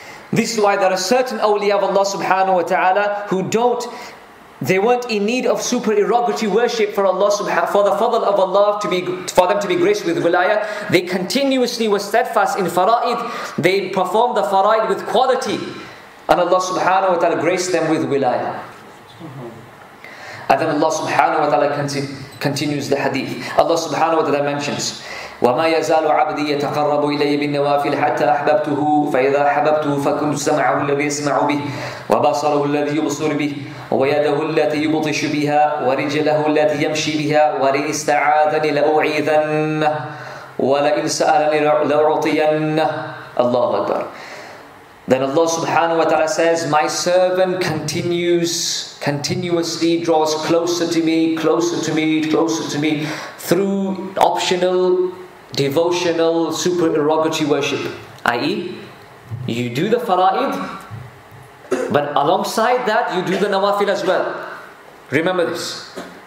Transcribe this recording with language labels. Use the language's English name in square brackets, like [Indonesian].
[English] This is why there are certain awliya of Allah subhanahu wa ta'ala who they weren't in need of supererogatory worship for Allah for the fadl of Allah for them to be graced with wilayah. They continuously were steadfast in fara'id. They performed the fara'id with quality, and Allah subhanahu wa ta'ala graced them with wilayah. And then Allah subhanahu wa ta'ala continues the hadith. Allah subhanahu wa ta'ala mentions, [Arabic] وَمَا يَزَالُ عَبْدِي يَتَقَرَّبُ إِلَيَّ بِالنَّوَافِلِ حَتَّى أَحْبَبْتُهُ فَإِذَا أَحْبَبْتُهُ فَكُنْتُ سَمْعَهُ الَّذِي يَسْمَعُ بِهِ وَبَصَرَهُ الَّذِي يُبْصِرُ بِهِ وَيَدَهُ الَّتِي يُبْطِشُ بِهَا وَرِجْلَهُ الَّتِي يَمْشِي بِهَا وَلَئِنِ اسْتَعَاذَنِ لَأُعِيذَنَّهُ وَلَئِنْ سَأَلَنِ لَأُعْطِيَنَّهُ. Allahu Akbar. [English] Then Allah subhanahu wa ta'ala says, my servant continuously draws closer to me, closer to me, closer to me, through optional, devotional, supererogatory worship. I.e., you do the fara'id, but alongside that you do the nawafil as well. Remember this.